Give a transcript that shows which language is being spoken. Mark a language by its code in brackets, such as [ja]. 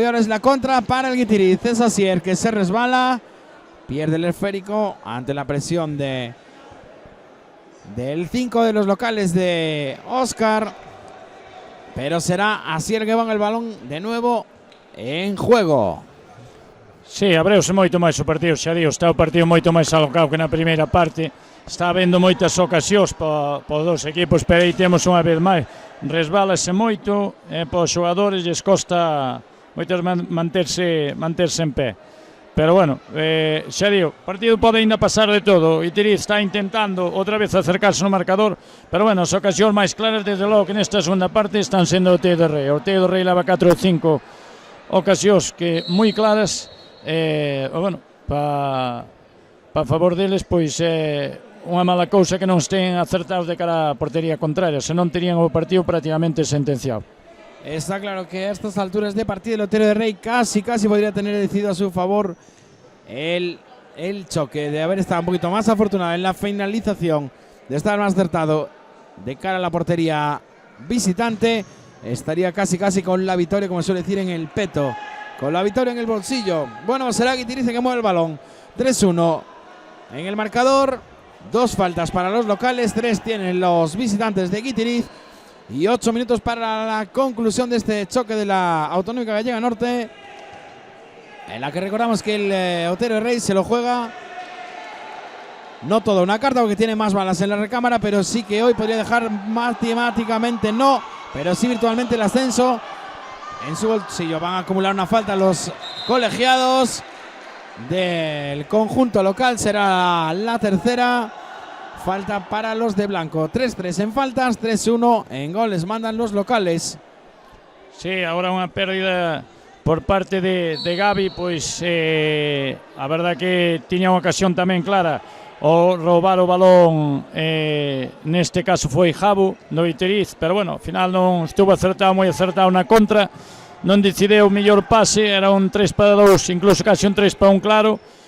[es] Y ahora es la contra para el Guitiriz. Es Asier que se resbala. Pierde el esférico ante la presión del 5 de los locales de Óscar. Pero será Asier que va el balón de nuevo en juego. [gl] Sí, abreuse moito máis o partido, xa digo, está o partido moito máis alocado que na primeira parte. Está habendo moitas ocasións para os dos equipos, pero aí temos unha vez máis. Resbálase moito, para os xogadores lles costa moitas manterse en pé. Pero bueno, xa digo, o partido pode ainda pasar de todo. Guitiriz está intentando outra vez acercarse no marcador, pero bueno, as ocasións máis claras desde logo que nesta segunda parte están sendo o Otero de Rei. O Otero de Rei leva 4 ou 5 ocasións que moi claras, bueno, para favor deles, pois unha mala cousa que non estén acertados de cara á portería contraria, senón terían o partido prácticamente sentenciado. [es] Está claro que a estas alturas de partido el Otero de Rey casi podría tener decidido a su favor el choque, de haber estado un poquito más afortunado en la finalización, de estar más acertado de cara a la portería visitante. Estaría casi con la victoria, como suele decir, en el peto, con la victoria en el bolsillo. Bueno, será Guitiriz que mueve el balón. 3-1 en el marcador, 2 faltas para los locales, 3 tienen los visitantes de Guitiriz. Y 8 minutos para la conclusión de este choque de la Autonómica Gallega Norte, en la que recordamos que el Otero de Rey se lo juega no toda una carta porque tiene más balas en la recámara, pero sí que hoy podría dejar matemáticamente no, pero sí virtualmente el ascenso en su bolsillo. Van a acumular una falta los colegiados del conjunto local, será la tercera. Falta para los de blanco. 3-3 en faltas, 3-1 en goles. Mandan los locales. [gl] Sí, ahora unha pérdida por parte de Gabi, pois a verdad que tiña unha ocasión tamén clara o roubar o balón, neste caso foi Jabu do Guitiriz, pero bueno, ao final non estuvo acertado, moi acertado na contra, non decideu o mellor pase, era un 3-2, incluso casi un 3-1 claro.